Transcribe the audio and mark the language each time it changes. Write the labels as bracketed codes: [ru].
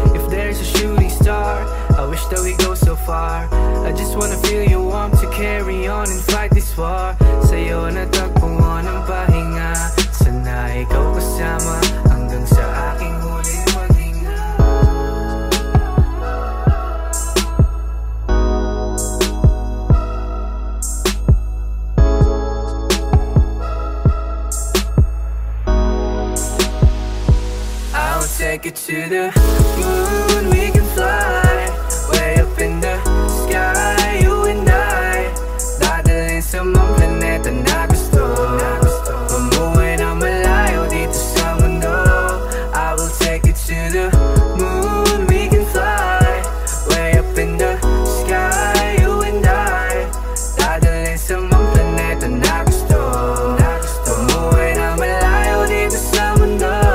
[en] If there's a shooting star, I wish that we go so far. I just wanna feel your warmth to carry on and fight this war. [tl] Sa'yo natagpuan ang pahinga. Sana ikaw kasama hanggang sa aking huling maghinga. [en] I'll take it to the moon, we can fly way up in the sky, you and I. [tl] Dadalhin sa mga planeta na gusto. Umuwi na malayo dito sa mundo. [en] I will take it to the moon, we can fly way up in the sky, you and I. [tl] Dadalhin sa mga planeta na gusto. Umuwi na malayo dito sa mundo.